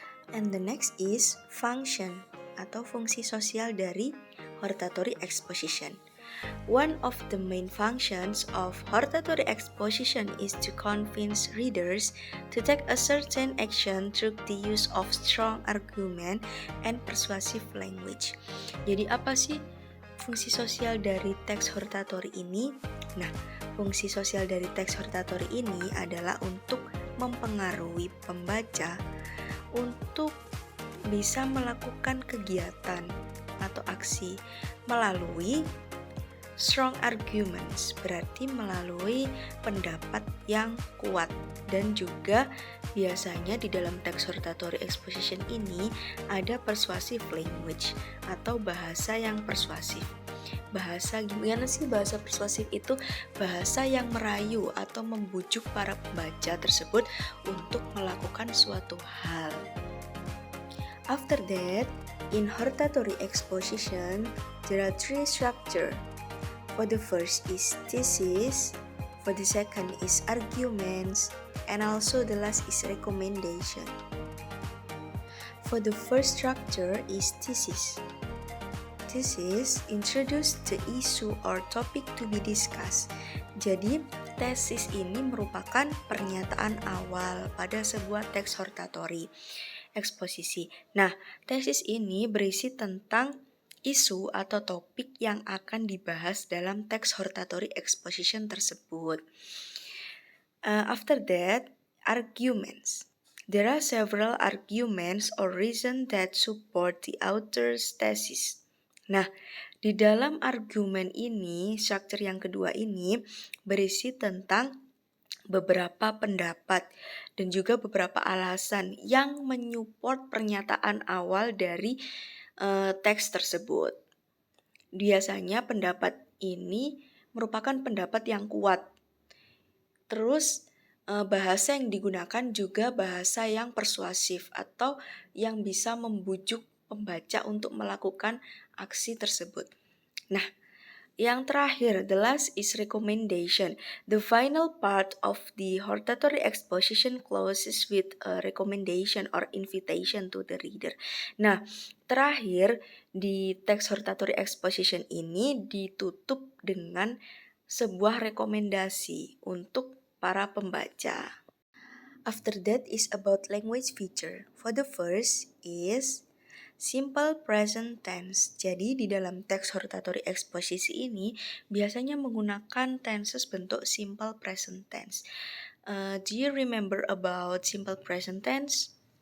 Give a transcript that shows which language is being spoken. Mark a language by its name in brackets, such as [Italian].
[English] And the next is function [Indonesian] atau fungsi sosial dari [English] hortatory exposition. One of the main functions of hortatory exposition is to convince readers to take a certain action through the use of strong argument and persuasive language. [Indonesian] Jadi apa sih fungsi sosial dari teks hortatory ini? Nah, fungsi sosial dari teks hortatory ini adalah untuk mempengaruhi pembaca untuk bisa melakukan kegiatan atau aksi melalui strong arguments, berarti melalui pendapat yang kuat. Dan juga biasanya di dalam teks hortatory exposition ini ada persuasive language atau bahasa yang persuasif. Bahasa gimana sih bahasa persuasif itu? Bahasa yang merayu atau membujuk para pembaca tersebut untuk melakukan suatu hal. [English] After that, in hortatory exposition, there are three structures. For the first is thesis, for the second is arguments, and also the last is recommendation. For the first structure is thesis. Thesis introduce the issue or topic to be discussed. [Indonesian] Jadi, tesis ini merupakan pernyataan awal pada sebuah teks hortatory eksposisi. Nah, tesis ini berisi tentang isu atau topik yang akan dibahas dalam teks hortatory exposition tersebut. [English] After that, arguments. There are several arguments or reasons that support the author's thesis. [Indonesian] Nah, di dalam argumen ini, structure yang kedua ini berisi tentang beberapa pendapat dan juga beberapa alasan yang menyupport pernyataan awal dari teks tersebut. Biasanya pendapat ini merupakan pendapat yang kuat. Terus bahasa yang digunakan juga bahasa yang persuasif atau yang bisa membujuk pembaca untuk melakukan aksi tersebut. Nah, yang terakhir, [English] the last is recommendation. The final part of the hortatory exposition closes with a recommendation or invitation to the reader. [Indonesian] Nah, terakhir di teks hortatory exposition ini ditutup dengan sebuah rekomendasi untuk para pembaca. [English] After that is about language feature. For the first is simple present tense. [Indonesian] Jadi di dalam teks hortatory exposisi ini biasanya menggunakan tenses bentuk simple present tense. [English] Do you remember about simple present tense?